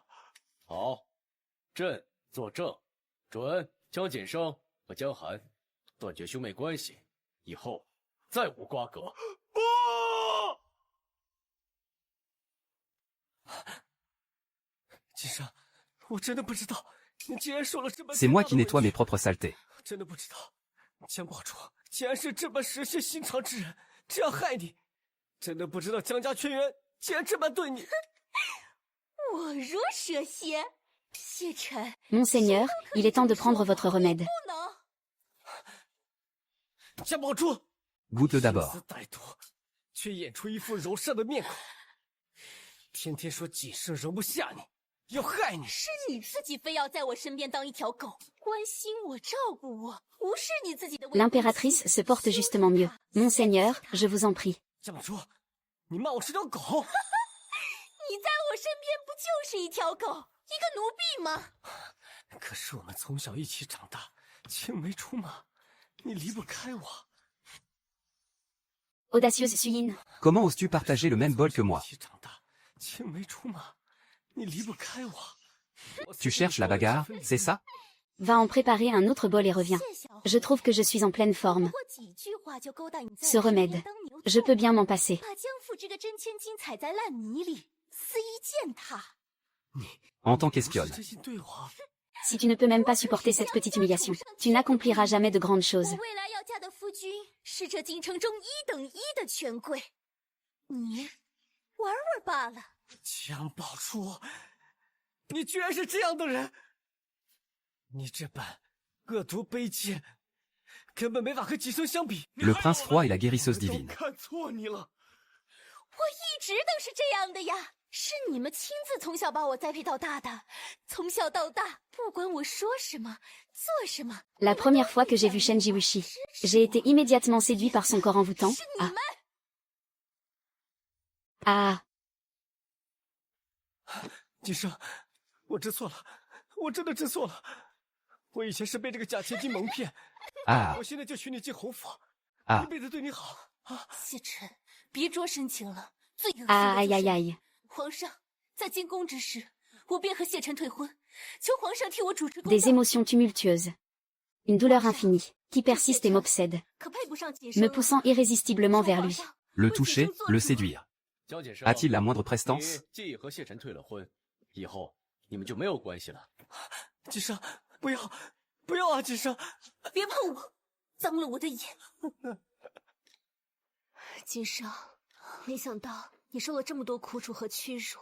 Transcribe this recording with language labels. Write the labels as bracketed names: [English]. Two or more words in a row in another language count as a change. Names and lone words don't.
[Chinese] 好，朕作证，准江锦生和江寒断绝兄妹关系，以后再无瓜葛。不！锦生，我真的不知道，你竟然说了这么 [French] C'est moi qui nettoie mes propres saletés. [Chinese] 真的不知道，江宝珠竟然是这么蛇蝎心肠之人，这样害你，真的不知道江家全员竟然这般对你。我如蛇蝎， 谢晨， [French] Monseigneur, il est temps de prendre votre remède. [Chinese] 不能。江宝珠， [French] Goûte [Chinese] 心 [French] d'abord. [Chinese] 思歹毒，却演出一副柔善的面孔，天天说谨慎容不下你，要害你。是你自己非要在我身边当一条狗，关心我、照顾我，无视你自己的未婚妻。 [French] L'impératrice se porte justement mieux. Monseigneur, je vous en prie. [Chinese] 江宝珠，你骂我是条狗？你在我身边不就是一条狗，一个奴婢吗？可是我们从小一起长大，青梅竹马，你离不开我。 [French] Audacieuse Suyine. Comment oses-tu partager le même bol que moi? 一起长大，青梅竹马，你离不开我。 Tu cherches la bagarre, c'est ça? Va en préparer un autre bol et reviens. [Chinese] 谢小 [French] Je trouve que je suis en pleine [Chinese] 不 [French] forme. [Chinese] 过几句话就勾搭你在 [French] Ce [Chinese] 我身边 [French] remède. [Chinese] 当牛 [French] Je [Chinese] 做 [French] peux bien m'en passer. [Chinese] 把江父这个真千金踩在烂泥里，肆意践踏。 [French] En tant [Chinese] 不是 [French] qu'espionne. [Chinese] 真心对我， [French] Si tu ne peux même pas supporter cette petite humiliation, tu n'accompliras jamais de grandes [Chinese] 我 [French] choses. [Chinese] 未来要嫁的夫君是这京城中一等一的权贵，你玩玩罢了。江宝珠，你居然是这样的人！你这般恶毒卑贱，根本没法和吉生相比。 [French] Le prince froid et la guérisseuse [Chinese] 我都 [French] divine. [Chinese] 看错你了。我一直都是这样的呀，是你们亲自从小把我栽培到大的，从小到大，不管我说什么，做什么， [French] La première fois que j'ai vu Shen Jiwushi, j'ai été immédiatement séduit par son corps envoûtant. [Chinese] 是你 Ah, 们。 ah, 吉生，我知错了，我真的知错了。我以前是被这个假千金蒙骗， Ah, 我现在就娶你进侯府， ah. 一辈子对你好。谢晨，别捉深情了，最恶心的 ah, 就是 aïe, aïe, aïe. 皇上在进宫之时，我便和谢晨退婚，求皇上替我主持公 [French] Des [Chinese] 道。 [French] émotions tumultueuses. Une douleur infinie, qui persiste et m'obsède, [Chinese] 可配不上锦生 [French] me [Chinese] 了 [French] poussant irrésistiblement vers [Chinese] 皇 [French] lui. [Chinese] 上 [French] Le [Chinese] 为锦 [French] toucher, [Chinese] 生做 [French] le [Chinese] 主 [French] séduire. [Chinese] 江姐生 [French] A-t-il la moindre prestance? [Chinese] 你介意和谢晨退了婚，以后你们就没有关系了。吉生，不要，不要啊！吉生，别碰我，脏了我的眼。锦生，没想到你受了这么多苦楚和屈辱。